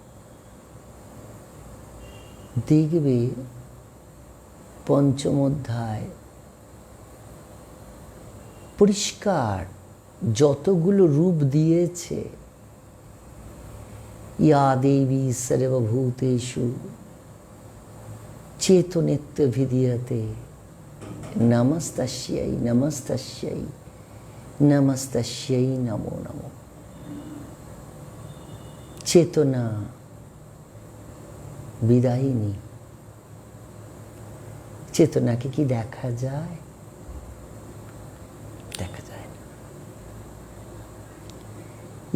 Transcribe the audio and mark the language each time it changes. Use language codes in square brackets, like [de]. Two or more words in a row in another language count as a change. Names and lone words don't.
[bn] দেখবে পঞ্চম অধ্যায় পরিষ্কার যতগুলো রূপ দিয়েছে, [sa] ইয়া দেবী সর্বভূতেষু চেতনেত্বভিধীয়তে নমস্তস্যৈ নমস্তস্যৈ নমস্তস্যৈ নমো নমো। [bn] চেতনা বিদায়িনী। চেতনাকে কি দেখা যায়? দেখা যায় না।